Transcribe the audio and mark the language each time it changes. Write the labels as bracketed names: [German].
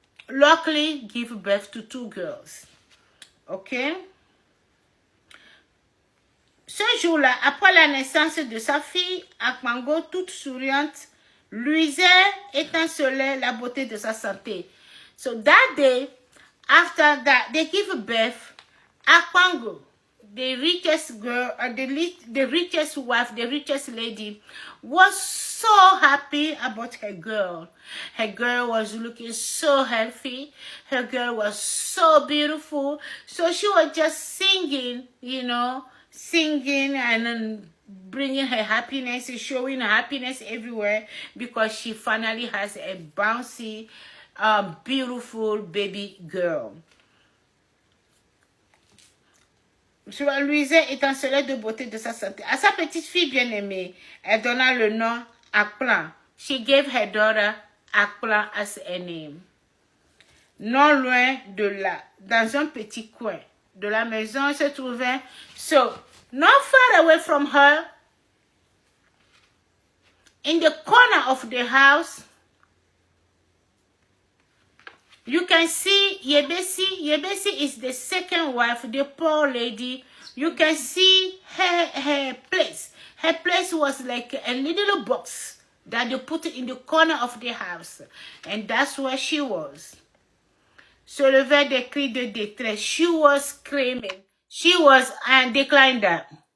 [English] Luckily, give birth to two girls. Okay? [French] Ce jour-là, après la naissance de sa fille, Akpango, toute souriante, luisait, étincelait la beauté de sa santé. [English] So that day, after that, they give birth, Akpango, the richest girl, the richest wife, the richest lady, was so happy about her girl. Her girl was looking so healthy. Her girl was so beautiful. So she was just singing, you know, and then bringing her happiness, showing her happiness everywhere because she finally has a bouncy, beautiful baby girl. [French] Louisa étincelait de beauté de sa santé. À sa petite fille bien-aimée, elle donna le nom Akplan. [English] She gave her daughter Akplan as a name. [French] Non loin de là, dans un petit coin de la maison, se trouvait, [English] so, not far away from her, in the corner of the house, you can see Yebesi. Yebesi is the second wife, the poor lady. You can see her place. Her place was like a little box that they put in the corner of the house. And that's where she was. [French] Se levait des cris de détresse. [English] She was screaming. She was, and declined that.